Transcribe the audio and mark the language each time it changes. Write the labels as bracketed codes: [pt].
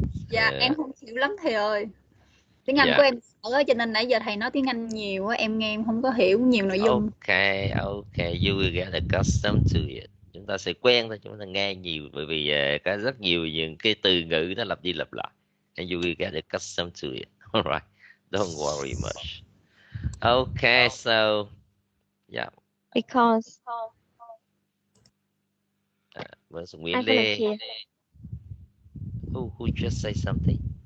[vi] Dạ, em không hiểu lắm thầy ơi. Tiếng Anh của em sợ á, cho nên nãy giờ thầy nói tiếng Anh nhiều á, em nghe em không có hiểu nhiều nội dung. [en] Okay, you will get accustomed to it. [vi] Chúng ta sẽ quen thôi, chúng ta nghe nhiều, bởi vì có rất nhiều những cái từ ngữ nó lặp đi lặp lại. [en] And you will get accustomed to it. All right, don't worry much. Okay, so yeah. because Was Nguyễn Lê. Who just say something?